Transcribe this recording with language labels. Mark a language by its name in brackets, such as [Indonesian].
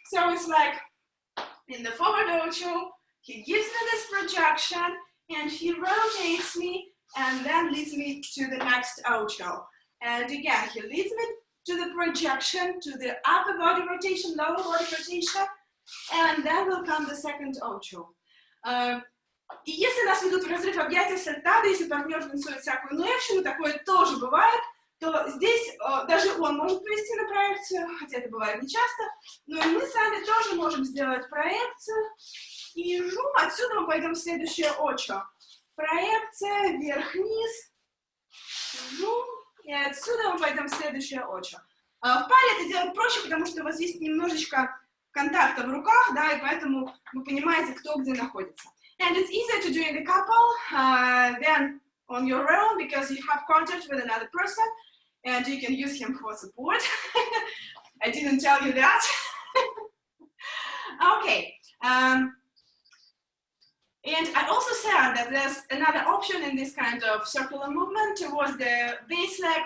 [English] So it's like in the forward ocho, he gives me this projection, and he rotates me, and then leads me to the next ocho. And again, he leads me to the projection, to the upper body rotation, lower body rotation, and then will come the second ocho. [Russian] И если нас ведут в разрыв объятия сальтадо, если партнер танцует всякую нуевщину, такое тоже бывает, то здесь даже он может повести на проекцию, хотя это бывает нечасто, но и мы сами тоже можем сделать проекцию. И отсюда мы пойдем в следующее очо. Проекция, вверх-вниз, и отсюда мы пойдем в следующее очо. В паре это делать проще, потому что у вас есть немножечко контакта в руках, да, и поэтому вы понимаете, кто где находится. [English] And it's easier to do in a couple than on your own because you have contact with another person and you can use him for support. I didn't tell you that. Okay. And I also said that there's another option in this kind of circular movement towards the base leg.